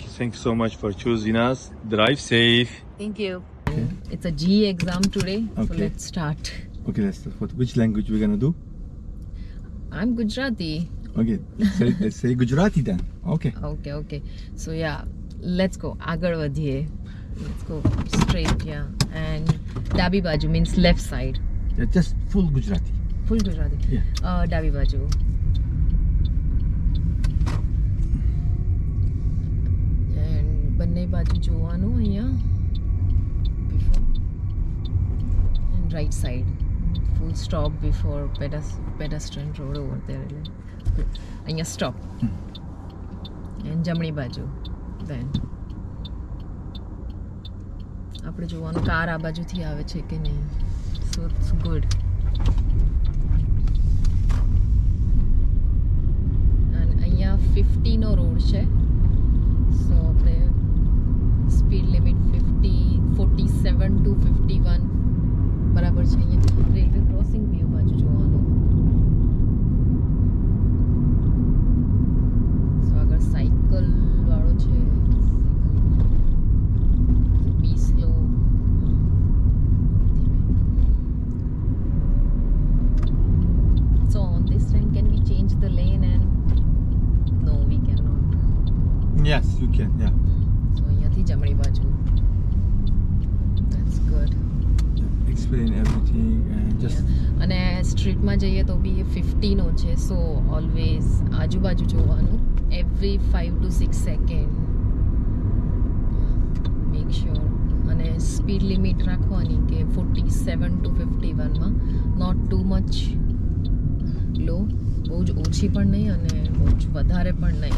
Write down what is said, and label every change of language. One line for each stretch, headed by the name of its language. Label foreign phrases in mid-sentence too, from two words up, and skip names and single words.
English: Thank you so much for choosing us. Drive safe. Thank you. It's a G exam today. So Okay. let's start. Okay, let's start. Which language we're gonna do? I'm Gujarati. Okay, let's say Gujarati then. Okay. Okay. So yeah, let's go.
Gujarati: આગળ વધીએ.
English: Let's go straight, yeah. And
Gujarati: ડાબી બાજુ
English: means left side. Yeah, just full Gujarati. Full Gujarati. Yeah.
Gujarati: ડાબી બાજુ. And બંને બાજુ જોવાનું અહીંયા.
English: Before. And right side. Full stop before pedestrian road over there.
Gujarati: અહીંયા stop. And જમણી બાજુ. Then. આપણે જોવાનું કાર આ બાજુથી આવે છે કે નહીં.
English: So it's good. And
Gujarati: અહીંયા 50 નો રોડ છે. So આપણે
English: speed limit
Gujarati: 47 to 51 બરાબર છે. અહીંયા
English: railway crossing
Gujarati: બી બાજુ જોવાનું. સો આગળ સાયકલ વાળો છે.
English: be slow. So on this time can we change the lane and no we cannot. Yes, you can. Yeah.
Gujarati: So અહીંયાથી જમણી બાજુ.
English: That's good. Explain everything and just. Yeah.
Gujarati: અને સ્ટ્રીટમાં જઈએ તો બી 50 નો છે.
English: so always
Gujarati: આજુબાજુ જોવાનું.
English: every 5 to 6 second make sure.
Gujarati: અને
English: speed limit
Gujarati: રાખવાની કે 47 to 51માં.
English: not too much low,
Gujarati: બહુ જ ઓછી પણ નહીં અને બહુ જ વધારે પણ નહીં.